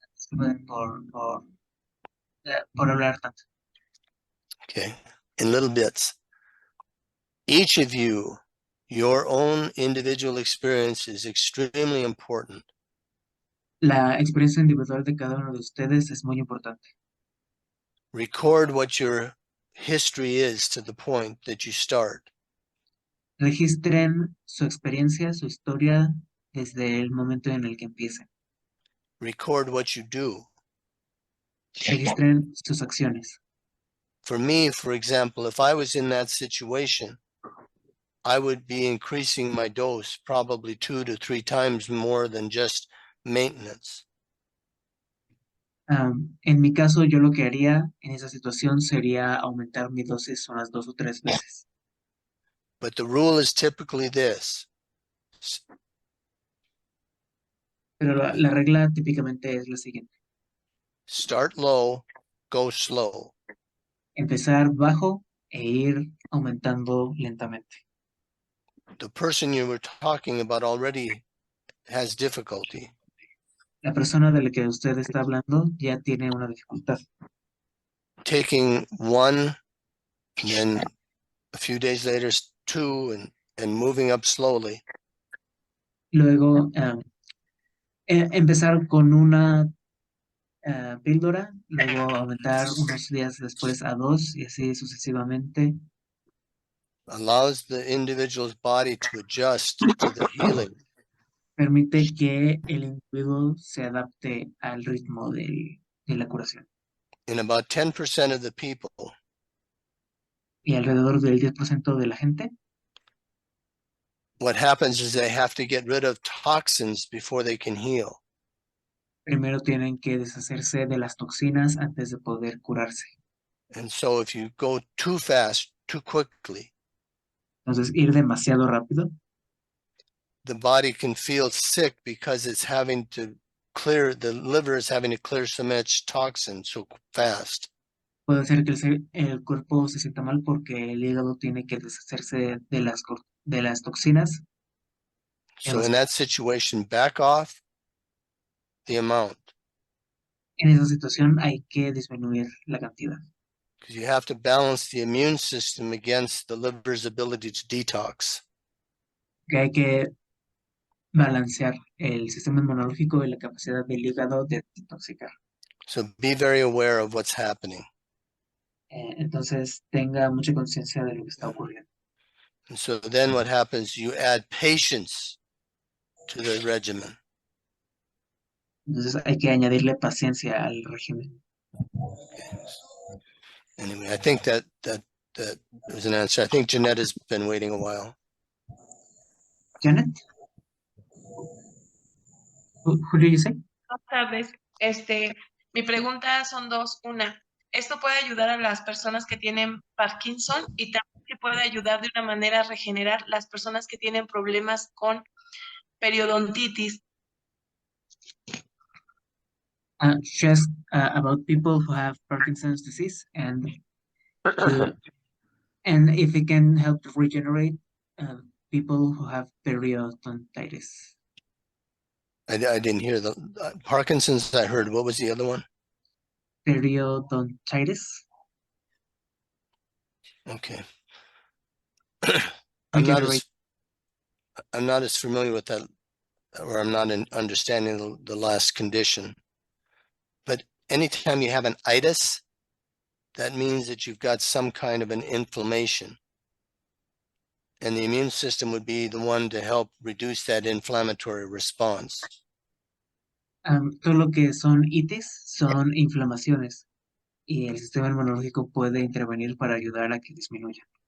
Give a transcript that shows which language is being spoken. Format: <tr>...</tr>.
<es>Por hablar tanto.</es> <en>Okay. In little bits. Each of you, your own individual experience is extremely important.</en> <es>La experiencia individual de cada uno de ustedes es muy importante.</es> <en>Record what your history is to the point that you start.</en> <es>Registren su experiencia, su historia desde el momento en el que empiecen.</es> <en>Record what you do.</en> <es>Registren sus acciones.</es> <en>For me, for example, if I was in that situation, I would be increasing my dose probably 2 to 3 times more than just maintenance.</en> <es>En mi caso, yo lo que haría en esa situación sería aumentar mi dosis unas 2 o 3 veces.</es> <en>But the rule is typically this.</en> <es>Pero la regla típicamente es la siguiente.</es> <en>Start low, go slow.</en> <es>Empezar bajo e ir aumentando lentamente.</es> <en>The person you were talking about already has difficulty.</en> <es>La persona de la que usted está hablando ya tiene una dificultad.</es> <en>Taking 1, and then a few days later 2, and moving up slowly.</en> <es>Luego, empezar con una píldora, luego aumentar unos días después a 2 y así sucesivamente.</es> <en>Allows the individual's body to adjust to the healing.</en> <es>Permite que el individuo se adapte al ritmo de la curación.</es> <en>In about 10% of the people,</en> <es>Y alrededor del 10% de la gente,</es> <en>what happens is they have to get rid of toxins before they can heal.</en> <es>primero tienen que deshacerse de las toxinas antes de poder curarse.</es> <en>And so if you go too fast, too quickly,</en> <es>Entonces, ir demasiado rápido,</es> <en>the body can feel sick because it's having to clear, the liver is having to clear so much toxin so fast.</en> <es>Puede ser que el cuerpo se sienta mal porque el hígado tiene que deshacerse de las toxinas.</es> <en>So in that situation, back off the amount,</en> <es>En esa situación hay que disminuir la cantidad,</es> <en>because you have to balance the immune system against the liver's ability to detox.</en> <es>que hay que balancear el sistema inmunológico y la capacidad del hígado de desintoxicar.</es> <en>So be very aware of what's happening.</en> <es>Entonces tenga mucha conciencia de lo que está ocurriendo.</es> <en>And so then what happens, you add patience to the regimen.</en> <es>Entonces hay que añadirle paciencia al régimen.</es> <en>Anyway, I think that was an answer. I think Jeanette has been waiting a while. Janet? Who do you say?</en> <es>Buenas tardes. Mi pregunta son dos. Una, ¿esto puede ayudar a las personas que tienen Parkinson? Y también si puede ayudar de una manera a regenerar las personas que tienen problemas con periodontitis.</es> <en>Just about people who have Parkinson's disease and if it can help to regenerate people who have periodontitis. I didn't hear the Parkinson's. I heard. What was the other one? Periodontitis. Okay. I'm not as familiar with that, or I'm not understanding the last condition. But anytime you have an itis, that means that you've got some kind of an inflammation. And the immune system would be the one to help reduce that inflammatory response.</en> <es>Todo lo que son itis son inflamaciones y el sistema inmunológico puede intervenir para ayudar a que disminuya.</es>